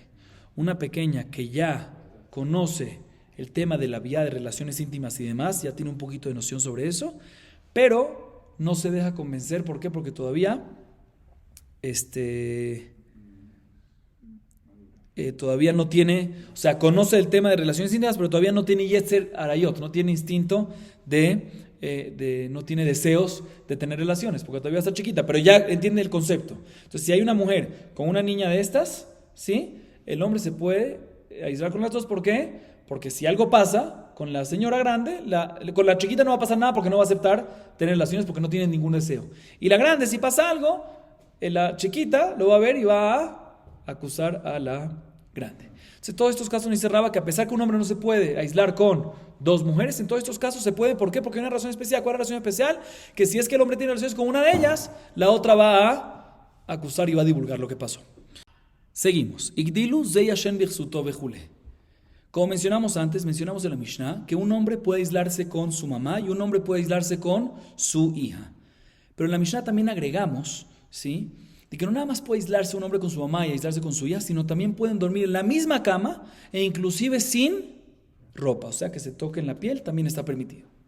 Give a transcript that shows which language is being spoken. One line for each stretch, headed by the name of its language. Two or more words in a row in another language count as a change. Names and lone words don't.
Spanish: Una pequeña que ya conoce el tema de la vía de relaciones íntimas y demás, ya tiene un poquito de noción sobre eso, pero no se deja convencer. ¿Por qué? Porque todavía todavía no tiene, o sea, conoce el tema de relaciones íntimas, pero todavía no tiene
Hebrew: יצר עריות,
Spanish: no tiene instinto no tiene deseos de tener relaciones, porque todavía está chiquita, pero ya entiende el concepto. Entonces, si hay una mujer con una niña de estas, ¿sí? El hombre se puede aislar con las dos. ¿Por qué? Porque si algo pasa con la señora grande, con la chiquita no va a pasar nada porque no va a aceptar tener relaciones porque no tiene ningún deseo. Y la grande, si pasa algo, la chiquita lo va a ver y va a acusar a la grande. Entonces, todos estos casos nos dice Raba que a pesar que un hombre no se puede aislar con dos mujeres, en todos estos casos se puede. ¿Por qué? Porque hay una razón especial. ¿Cuál es la razón especial? Que si es que el hombre tiene relaciones con una de ellas, la otra va a acusar y va a divulgar lo que pasó. Seguimos. Igdilu zeyashen bichsuto bejule. Como mencionamos antes, mencionamos en la Mishnah que un hombre puede aislarse con su mamá y un hombre puede aislarse con su hija. Pero en la Mishnah también agregamos, ¿sí?, de que no nada más puede aislarse un hombre con su mamá y aislarse con su hija, sino también pueden dormir en la misma cama e inclusive sin ropa, o sea que se toquen la piel también está permitido.